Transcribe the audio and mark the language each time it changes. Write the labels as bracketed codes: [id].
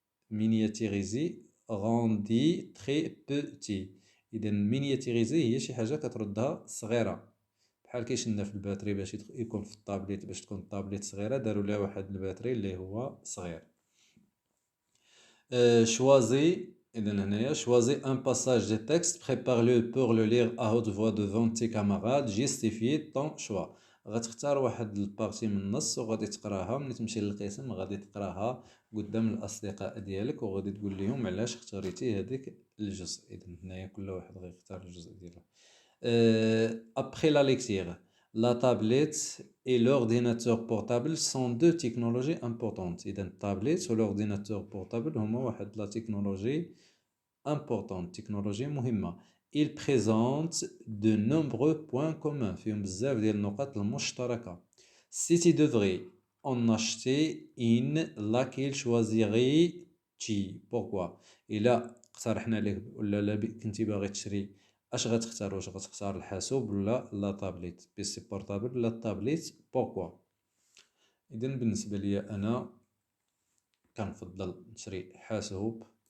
[fr] miniaturisé rendu très petit. [ar] إذا miniaturisé هي شي حاجة كتردها صغيرة بحال كيشنا في الباتري باش يكون في الطابليت باش تكون الطابليت صغيرة داروا لها واحد الباتري اللي هو صغير. [fr] choisis [ar] إذا هنايا [fr] choisis un passage de texte prépare-le pour le lire à haute voix devant tes camarades justifie ton choix. [ar] غتختار واحد البارتي من النص وغادي تقراها ملي تمشي للقسم غادي تقراها قدام الأصدقاء ديالك وغادي تقول لهم علاش اختاريتي هذاك الجزء. إذا هنايا كل واحد غيختار الجزء ديالو. [fr] après la lecture la tablette et l'ordinateur portable sont deux technologies importantes. [ar] إذا التابلت والordinateur portable هما واحد لا تكنولوجي importante تكنولوجيا مهمة. [fr] ils présentent de nombreux points communs [ar] فيهم بزاف ديال النقاط المشتركة. [fr] si tu devrais en acheter une laquelle choisirais-tu pourquoi. [ar] إلا اقترحنا لك ولا كنتي باغي تشري اش غتختار واش غتختار الحاسوب ولا لا تابليت بيسي بورطابل ولا التابليت بوركوا. اذا بالنسبه لي انا كنفضل نشري حاسوب.